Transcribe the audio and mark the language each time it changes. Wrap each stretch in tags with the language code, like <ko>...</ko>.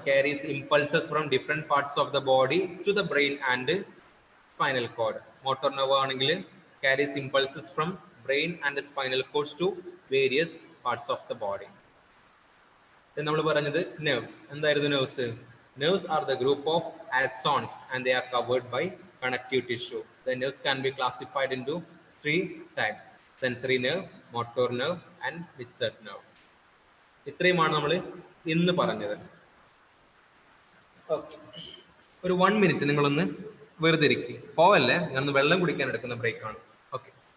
<en>Carries impulses from different parts of the body to the brain and spinal cord. Motor nerve ആണെങ്കിൽ carries impulses from brain and spinal cords to various parts of the body.</en> <ml>നമ്മൾ പറഞ്ഞത് nerves. എന്തായിരുന്നു nerves?</ml> <en>Nerves are the group of axons and they are covered by connective tissue. The nerves can be classified into 3 types: sensory nerve, motor nerve and mixed nerve.</en> <ml>ഇത്രയുമാണ് നമ്മൾ ഇന്ന് പറഞ്ഞത്. Okay, ഒരു 1 minute നിങ്ങളൊന്ന് വെറുതെ ഇരിക്കും, പോവല്ലേ? ഞാനൊന്ന് വെള്ളം കുടിക്കാൻ എടുക്കുന്ന ബ്രേക്കാണ്. ഓക്കെ.</ml>